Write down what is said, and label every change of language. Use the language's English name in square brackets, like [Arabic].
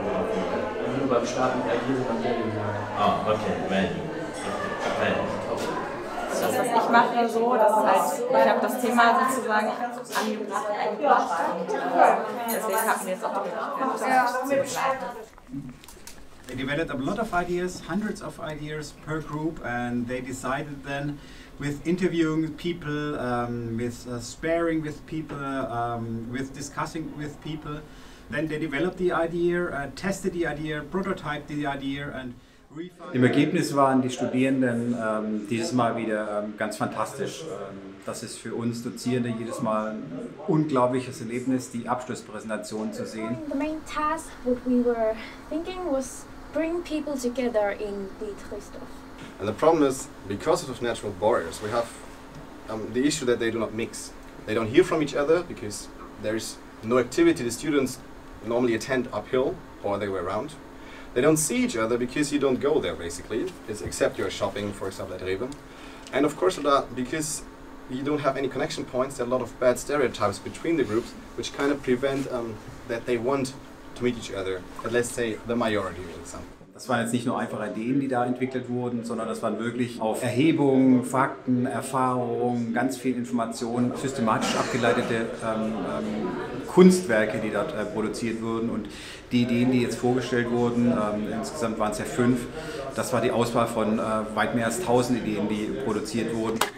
[German] Nur beim Starten mit Ideen und dann Value sagen. Ah, okay, Value. Okay. Das, was ich mache, so, dass halt, ich habe das Thema sozusagen angebracht und eingebracht. Deswegen hatten wir jetzt auch die Möglichkeit, das zu begleiten. [English] They developed a lot of ideas, hundreds of ideas per group, and they decided then with interviewing people, with sparring with people, with discussing with people. Then they developed the idea, tested the idea, prototyped the idea, and [German] im Ergebnis waren die Studierenden dieses Mal wieder ganz fantastisch. Das ist für uns Dozierende jedes Mal ein unglaubliches Erlebnis, die Abschlusspräsentation zu sehen. [English] The main task what we were thinking was bring people together in Dietrichsdorf. And the problem is, because of natural barriers, we have the issue that they do not mix. They don't hear from each other because there is no activity. The students normally attend uphill or the other way around. They don't see each other because you don't go there basically, except you're shopping, for example, at Rahmen. And of course, because you don't have any connection points, there are a lot of bad stereotypes between the groups, which kind of prevent that they want to meet each other, and let's say the majority in some. [German] Das waren jetzt nicht nur einfache Ideen, die da entwickelt wurden, sondern das waren wirklich auf Erhebungen, Fakten, Erfahrungen, ganz viel Informationen, systematisch abgeleitete Kunstwerke, die dort produziert wurden. Und die Ideen, die jetzt vorgestellt wurden, insgesamt waren es ja 5, das war die Auswahl von weit mehr als 1000 Ideen, die produziert wurden.